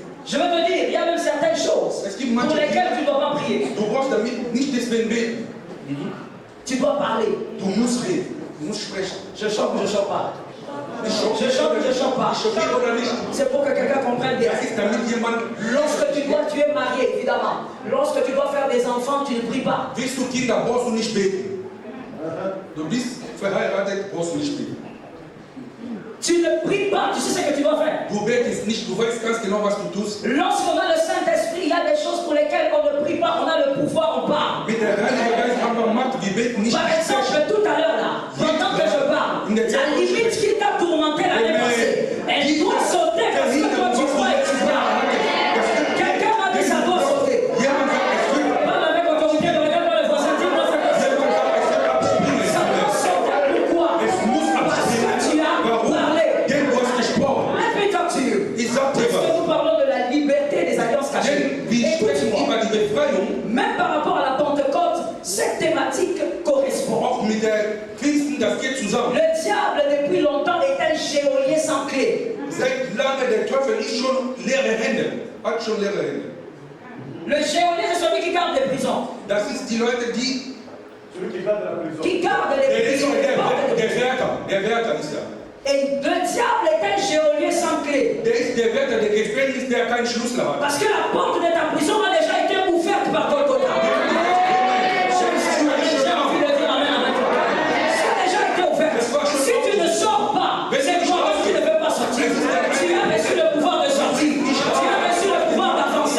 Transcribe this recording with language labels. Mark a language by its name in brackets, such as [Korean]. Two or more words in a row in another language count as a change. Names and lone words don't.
[French] Je veux te dire, il y a même certaines choses pour lesquelles tu ne dois pas prier. [German] Du brauchst damit nicht deswegen beten. [French] Tu dois parler. [German] Du musst reden. Du musst sprechen. [French] Je chante ou je ne chante pas. [German] Ich schockiere [French] Je chante ou je ne chante pas. [German] Ich schockiere oder nicht. [French] C'est pour que quelqu'un comprenne bien. [German] Das ist damit jemand. [French] Lorsque tu es marié, évidemment. Lorsque tu dois faire des enfants, tu ne pries pas. [German] Willst du Kinder, brauchst du nicht beten. Du bist verheiratet, brauchst du nicht beten. [French] Tu ne pries pas, tu sais ce que tu dois faire. [German] Du betest nicht, du weißt ganz genau, was du tust. [French] Lorsqu'on a le Saint-Esprit, il y a des choses pour lesquelles on ne prie pas, on a le pouvoir, on parle. [German] Mit der Heilige Geist haben wir Macht, wir beten nicht. [French] Par exemple, tout à l'heure là, pendant que je parle, la limite qui t'a tourmenté l'année passée, elle doit sauter parce que toi tu crois et tu parles. Quelqu'un m'a dit ça doit sauter. Parle avec autorité, ne regarde pas le voisin, dis-moi ça doit sauter. Ça doit sauter, pourquoi? Parce que tu as parlé. [English] Let me talk to you. [French] Parce que nous parlons de la liberté des alliances cachées. Même par rapport à la Pentecôte, cette thématique correspond. [German] Mit der Pfingsten, das geht zusammen. [French] Le diable depuis longtemps est un geôlier sans clé. [German] Seit lange der Teufel ist schon leere Hände, hat schon leere Hände. [French] Le geôlier c'est celui qui garde les prisons. [German] Das ist die Leute, die [French] Qui garde les prisons. [German] Der Wärter ist er. [French] Et le diable est un geôlier sans clé. [German] Der ist der Wärter, der Gefängnis, der keinen Schlüssel hat. [French] Parce que la porte de ta prison a déjà été ouverte par Golgotha. Si tu ne sors pas, c'est toi qui ne peux pas sortir. Tu as reçu le pouvoir de sortir. Tu as reçu le pouvoir d'avancer.